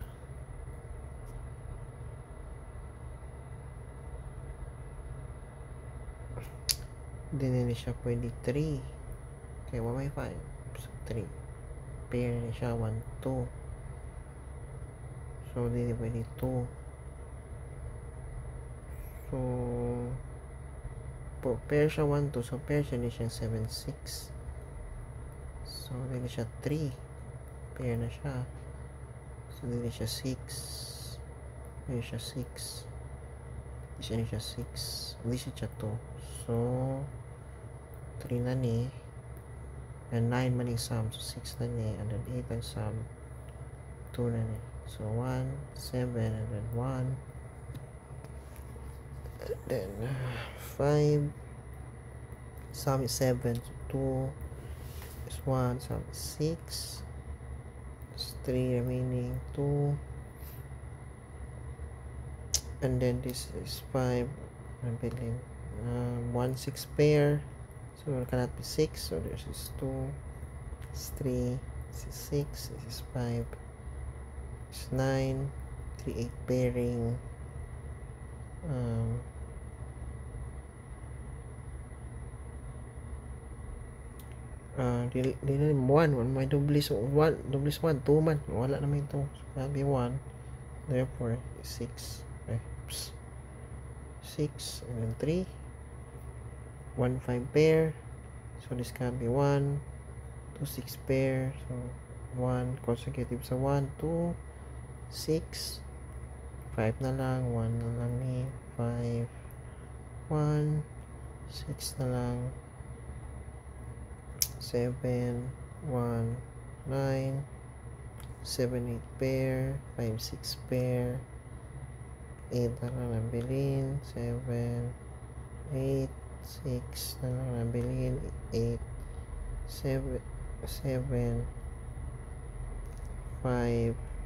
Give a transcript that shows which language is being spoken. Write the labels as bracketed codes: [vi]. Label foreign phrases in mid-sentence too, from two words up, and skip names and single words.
[tl] Hindi siya pwede 3 kaya may 5, so 3 pair na siya 1 2, so hindi pwede 2, so pair siya 1 2, [ceb] so pair siya ni siya 7 6, so dili siya 3 pair na siya, so dili siya 6 dili siya 6 dili siya 6 dili siya 2, so 3 na ni, and 9 man yung sum, so 6 na ni, [en] and then [ceb] 8 ang sum, 2 na ni, [en] so 1 7 and then 1 and then 5 sum is 7, so 2 is 1, sum is 6, is 3 remaining, 2, and then this is 5, I'm building 1 6 pair, so it cannot be 6, so this is 2, this is 3, this is 6, this is 5, this is 9, 3 8 pairing, [ceb] dili na 1 may double, so 1 double is 1 2 man wala na may 2, [en] so be 1, therefore 6, okay. 6 and then 3 1 5 pair, so this can be 1 2 6 pair, so 1 consecutive sa 1 2 6 5 [ceb] na lang, [en] 1 [ceb] na lang ni [en] 5 1 6 [ceb] na lang, 7 1 9 7 8 pair, 5 6 pair, 8 na lang nabilin, 7 8 6 na lang nabilin, 8 7 7 5 3 8